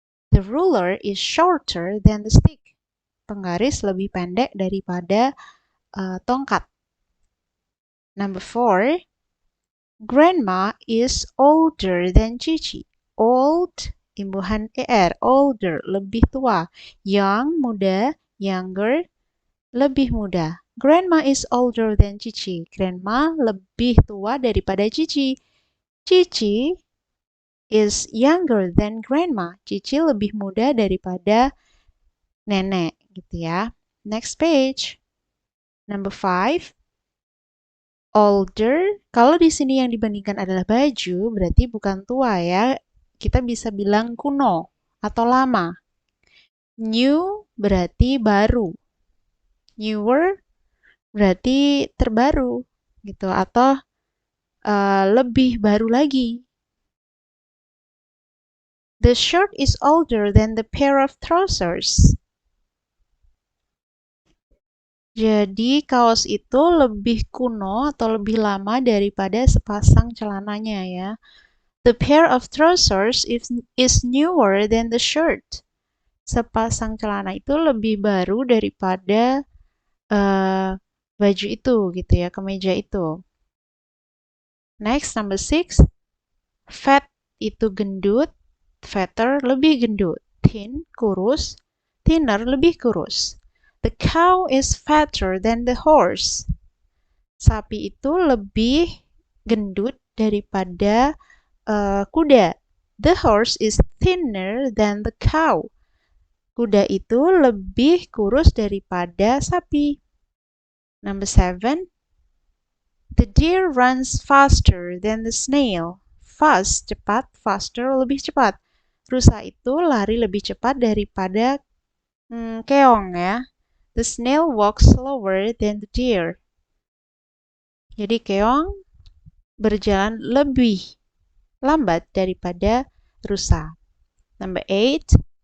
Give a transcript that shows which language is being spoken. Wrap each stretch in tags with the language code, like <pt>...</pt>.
<en>The ruler is shorter than the stick.</en> <id>Penggaris lebih pendek daripada tongkat.</id> <en>Number 4, Grandma is older than Cici.</en> <id>Old, imbuhan er, older, lebih tua. Young, muda. Younger, lebih muda.</id> <en>Grandma is older than Cici. Grandma</en> <id>lebih tua daripada</id> <en>Cici. Cici is younger than grandma.</en> <id>Cici lebih muda daripada nenek, gitu ya.</id> <en>Next page. Number 5.</en> <id>Older, kalau di sini yang dibandingkan adalah baju, berarti bukan tua ya. Kita bisa bilang kuno atau lama. New berarti baru. Newer berarti terbaru gitu atau lebih baru lagi.</id> <en>The shirt is older than the pair of trousers.</en> <id>Jadi kaos itu lebih kuno atau lebih lama daripada sepasang celananya ya.</id> <en>The pair of trousers is newer than the shirt.</en> <id>Sepasang celana itu lebih baru daripada baju itu gitu ya, kemeja itu.</id> <en>Next, number 6.</en> <id>Fat itu gendut, fatter lebih gendut. Thin, kurus, thinner lebih kurus.</id> <en>The cow is fatter than the horse.</en> <id>Sapi itu lebih gendut daripada kuda.</id> <en>The horse is thinner than the cow.</en> <id>Kuda itu lebih kurus daripada sapi.</id> <en>Number 7. The deer runs faster than the snail. Fast, cepat.</en> <id>Faster, lebih cepat. Rusa itu lari lebih cepat daripada keong ya.</id> <en>The snail walks slower than the deer.</en> <id>Jadi keong berjalan lebih lambat daripada rusa.</id> <en>Number 8.</en>